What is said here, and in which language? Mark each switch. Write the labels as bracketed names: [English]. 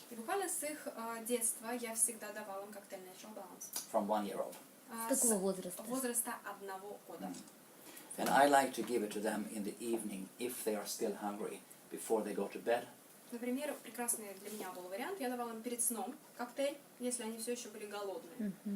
[Russian] И буквально с их детства я всегда давала им коктейль Natural Balance. [English] from 1 year old. [Russian] С какого возраста? Возраста 1 года. [English] And I like to give it to them in the evening if they are still hungry before they go to bed. [Russian] Например, прекрасный для меня был вариант. Я давала им перед сном коктейль, если они все еще были голодные.